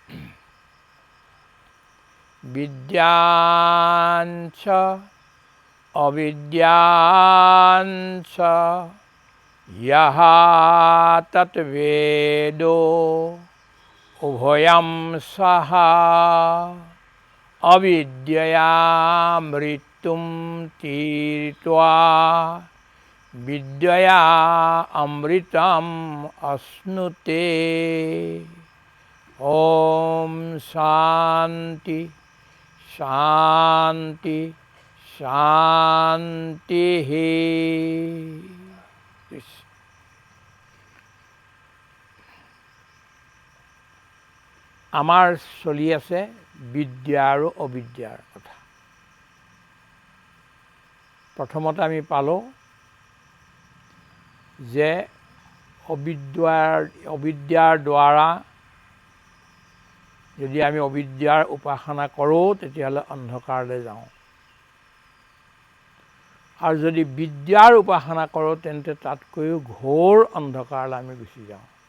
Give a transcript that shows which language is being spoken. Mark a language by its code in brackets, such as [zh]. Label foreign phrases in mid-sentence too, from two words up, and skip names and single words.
[sa] विद्यांच अविद्यांच यः तत्वेदो उभयं सः अविद्यया मृत्युं तीर्त्वा विद्यया अमृतम् अश्नुते। ओम शांति शांति शांति। [as] আমাৰ চলি আছে বিদ্যা আৰু অবিদ্যাৰ কথা। প্ৰথমতে আমি পালোঁ যে অবিদ্যাৰ দ্বাৰা যদি আমি অবিদ্যাৰ উপাসনা কৰোঁ তেতিয়াহ'লে অন্ধকাৰলৈ যাওঁ, আৰু যদি বিদ্যাৰ উপাসনা কৰোঁ তেন্তে তাতকৈও ঘোৰ অন্ধকাৰলৈ আমি গুচি যাওঁ।